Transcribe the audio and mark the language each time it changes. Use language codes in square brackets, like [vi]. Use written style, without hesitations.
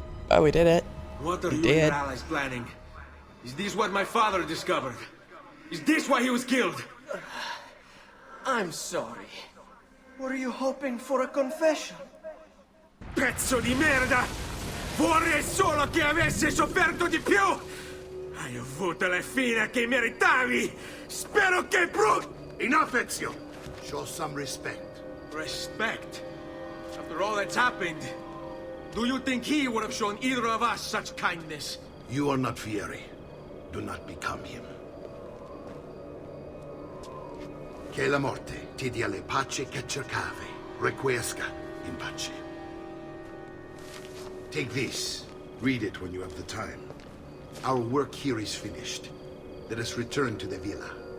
[en] Oh, we did it. What are We you did. and your allies planning? Is this what my father discovered? Is this why he was killed? I'm sorry. Were you hoping for a confession? [it] Pezzo di merda! Vorrei solo che avessi sofferto di più! Hai avuto la fine che meritavi! Spero che [en] Enough, Ezio! Show some respect. Respect? After all that's happened, do you think he would have shown either of us such kindness? You are not Fieri. Do not become him. [it] Che la morte ti dia le pace che cercavi. [la] Requiesca in pace. [en] Take this. Read it when you have the time. Our work here is finished. Let us return to the villa.